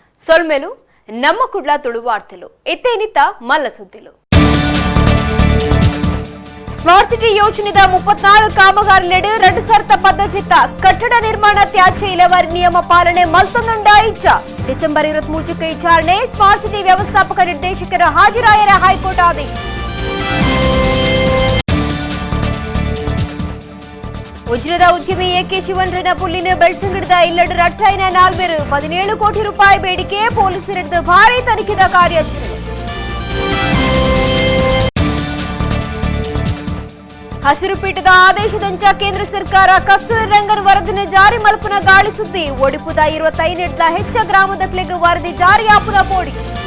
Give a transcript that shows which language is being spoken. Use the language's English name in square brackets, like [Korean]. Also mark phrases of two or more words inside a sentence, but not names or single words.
[Tulu] ಸೊಲ್ಮೆಲು ನಮ್ಮ ಕುಡ್ಲ ತುಳು ವಾರ್ತೆಲು ಇತ್ತೇನಿತ್ತ ಮಲ್ಲ ಸುದ್ದಿಲು ಸ್ಮಾರ್ಟ್ ಸಿಟಿ ಯೋಜನೆದ 34 ಕಾಮಗಾರಿಲೆಡೆ 2,000 ಪದ್ಧತಿತ ಕಟ್ಟಡ ನಿರ್ಮಾಣ ತ್ಯಾಜ್ಯ ಇಲೆವರಿ ನಿಯಮ ಪಾಲನೆ ಮಲ್ತೊಂದುಂಡ ಇಚ್ಚ ಡಿಸೆಂಬರ್ 23ಕ್ಕೆ ವಿಚಾರಣೆ ಸ್ಮಾರ್ಟ್ ಸಿಟಿ ವ್ಯವಸ್ಥಾಪಕ ನಿರ್ದೇಶಕರ ಹಾಜರಾಯರ ಹೈಕೋರ್ಟ್ ಆದೇಶ ಉಜಿರೆದ ಉದ್ಯಮಿ ಎಕೆ ಶಿವಣ್ರನ ಪುಲ್ಲಿನ ಬೆಳ್ತಂಗಡದ ಇಲ್ಲಡ ರಟ್ಟೈನ 17 ಕೋಟಿ ರೂಪಾಯಿ ಬೇಡಿಕೆ ಪೊಲೀಸರಿಡಿದ ಭಾರೀ ತನಿಖೆದ ಕಾರ್ಯಾಚರಣೆ ಹಸಿರು ಪೀಠದ ಆದೇಶದಂಚ ಕೇಂದ್ರ ಸರ್ಕಾರ ಕಸ್ತೂರಿ ರಂಗನ್ ವರದಿನ ಜಾರಿ ಮಲ್ಪನ ಗಾಳಿ ಸುದ್ದಿ ಒಡಿಪುದ 25 ಹೆಚ್ಚ ಗ್ರಾಮದಕ್ಲೆಗೆ ವರದಿ ಜಾರಿ ಆಪುನ ಪೋಡಿಕೆ